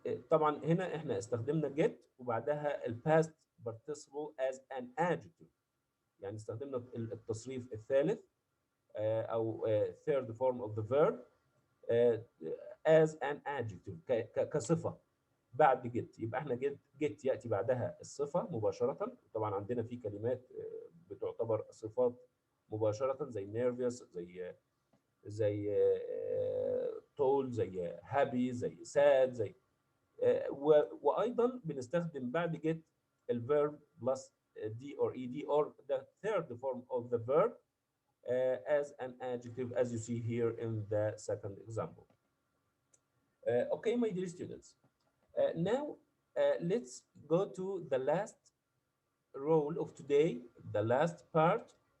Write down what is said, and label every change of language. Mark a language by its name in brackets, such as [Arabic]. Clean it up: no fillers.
[Arabic] طبعا هنا احنا استخدمنا get وبعدها الباست participle [English] as an adjective، [Arabic] يعني استخدمنا التصريف الثالث او [English] third form of the verb as an adjective [Arabic] كصفة بعد get. يبقى احنا get يأتي بعدها الصفة مباشرة. طبعا عندنا في كلمات بتعتبر صفات مباشرة زي nervous، زي tall، زي happy، زي sad، زي وايضا بنستخدم بعد get الفيرب بلس [English] d or ed or the third form of the verb as an adjective, as you see here in the second example. Okay, my dear students. Now, let's go to the last role of today, the last part.